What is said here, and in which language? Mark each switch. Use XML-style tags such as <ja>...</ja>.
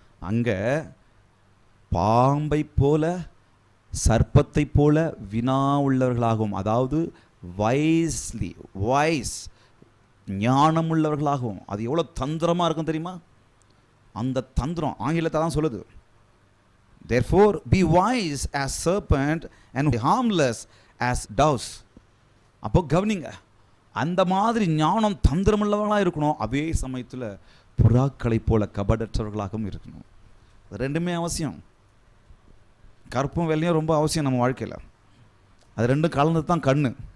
<ta>அங்கே பாம்பை போல, சர்ப்பத்தை போல வினா உள்ளவர்களாகவும், அதாவது வைஸ் ஞானம் உள்ளவர்களாகவும். அது எவ்வளோ தந்திரமாக இருக்கும் தெரியுமா? அந்த தந்திரம் ஆங்கிலத்தை தான் சொல்லுது.</ta> <en>Therefore be wise as serpent and harmless as doves.</en> <ta>அப்போ கவனிங்க, அந்த மாதிரி ஞானம் தந்திரமுள்ளவர்களாக இருக்கணும். அதே சமயத்தில் புறாக்களை போல கபடற்றவர்களாகவும் இருக்கணும். ரெண்டுமே அவசியம். கருப்பும் வெள்ளையும் ரொம்ப அவசியம் நம்ம வாழ்க்கையில். அது ரெண்டும் கலந்து தான் கண்ணு.</ta>